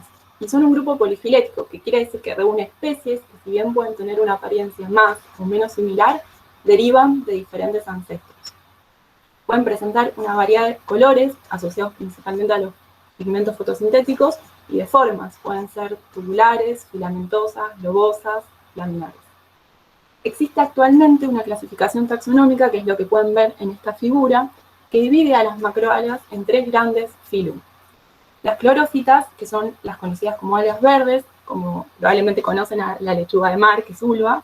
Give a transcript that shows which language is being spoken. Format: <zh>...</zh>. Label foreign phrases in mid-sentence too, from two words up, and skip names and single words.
<es>Y son un grupo polifilético, que quiere decir que reúne especies que, si bien pueden tener una apariencia más o menos similar, derivan de diferentes ancestros. Pueden presentar una variedad de colores, asociados principalmente a los pigmentos fotosintéticos, y de formas. Pueden ser tubulares, filamentosas, lobosas, laminares. Existe actualmente una clasificación taxonómica, que es lo que pueden ver en esta figura, que divide a las macroalgas en 3 grandes filum. Las clorófitas, que son las conocidas como algas verdes, como probablemente conocen a la lechuga de mar, que es ulva.</es>